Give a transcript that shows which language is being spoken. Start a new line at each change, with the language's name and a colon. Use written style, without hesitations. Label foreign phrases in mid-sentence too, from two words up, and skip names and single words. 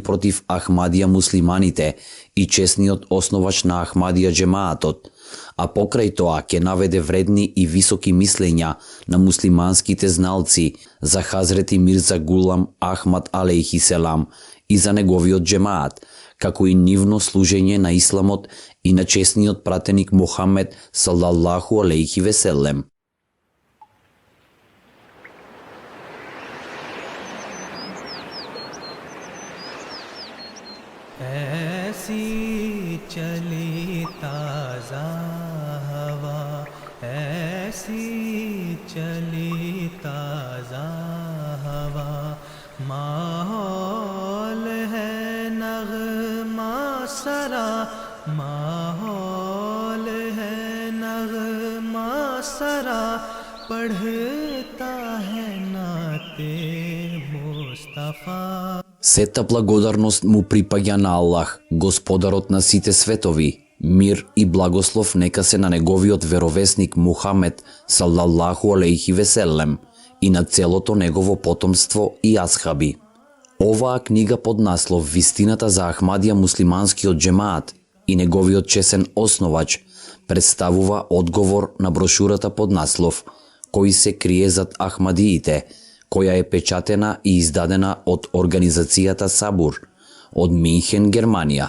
Macedonian: против Ахмадија муслиманите и чесниот основач на Ахмадија џемаатот, а покрај тоа ќе наведе вредни и високи мислења на муслиманските зналци за Хазрети Мирза Гулам Ахмад
Arabic: عليه السلام
Macedonian: и за неговиот џемаат, како и нивно служење на исламот и на чесниот пратеник Мухаммед
Arabic: صلى الله عليه وسلم.
Urdu: ایسی چلی تازہ ہوا، ایسی چلی تازہ ہوا, ماحول ہے نغمہ سرا، ماحول ہے نغمہ سرا، پڑھتا ہے نعت مصطفیٰ.
Macedonian: Сета благодарност му припаѓа на Аллах, Господарот на сите светови. Мир и благослов нека се на неговиот веровесник Мухамед
Arabic: صلى الله عليه وسلم
Macedonian: и на целото негово потомство и асхаби. Оваа книга под наслов Вистината за Ахмадија муслиманскиот џемаат и неговиот чесен основач представува одговор на брошурата под наслов Кој се крие зад Ахмадиите, која е печатена и издадена од организацијата Сабур од Минхен, Германија.